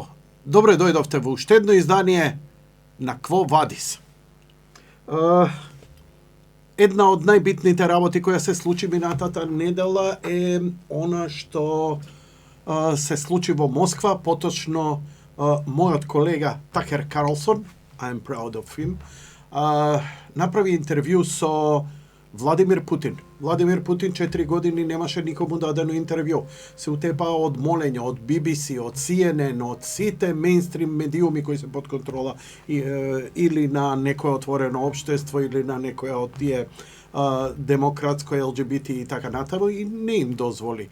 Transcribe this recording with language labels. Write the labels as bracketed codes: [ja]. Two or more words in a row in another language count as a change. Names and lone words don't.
[mk] Добре дојдовте во уште едно издание на Кво Вадис. Една од најбитните работи која се случи минатата недела е она што се случи во Москва, поточно мојот колега Такер Карлсон, [en] I'm proud of him, [mk] направи интервју со Владимир Путин. Владимир Путин 4 години немаше никому дадено интервју. Се утепаа од молење, од BBC, од CNN, од сите мејнстрим медиуми кои се под контрола или на некое отворено општество или на некоја од тие демократско ЛГБТ и така натаму и не им дозволи.